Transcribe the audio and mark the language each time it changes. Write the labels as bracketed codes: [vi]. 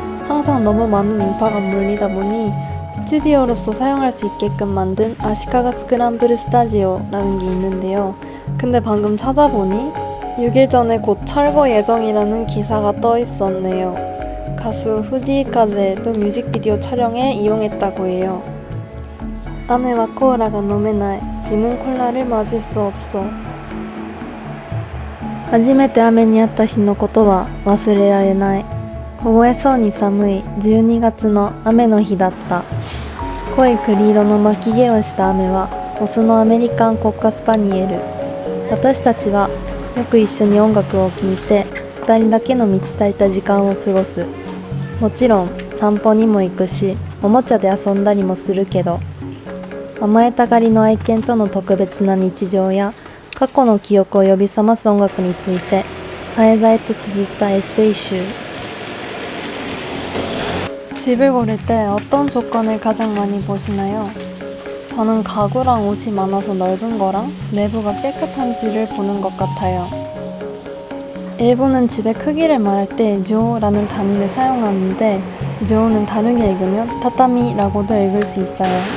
[ko] 항상 너무 많은 인파가 몰리다 보니 스튜디오로서 사용할 수 있게끔 만든 아시카가 스크램블 스타지오라는 게 있는데요. 근데 방금 찾아보니 6일 전에 곧 철거 예정이라는 기사가 떠 있었네요. 가수 후지이카즈도 뮤직비디오 촬영에 이용했다고 해요. [ja] 雨はコーラが飲めない. [ko] 비는 콜라를 마실 수 없어. [ja] 初めて雨にあった日のことは忘れられない。凍えそうに寒い12月の雨の日だった。濃い栗色の巻き毛をした雨はオスのアメリカン国家スパニエル。私たちはよく一緒に音楽を聴いて2人だけの満ち足りた時間を過ごす。もちろん散歩にも行くしおもちゃで遊んだりもするけど、甘えたがりの愛犬との特別な日常や過去の記憶を呼び覚ます音楽についてさえざえと綴ったエッセイ集。 [ko] 집을 고를 때 어떤 조건을 가장 많이 보시나요? 저는 가구랑 옷이 많아서 넓은 거랑 내부가 깨끗한지를 보는 것 같아요. 일본은 집의 크기를 말할 때 조라는 단위를 사용하는데 조는 다르게 읽으면 타타미라고도 읽을 수 있어요.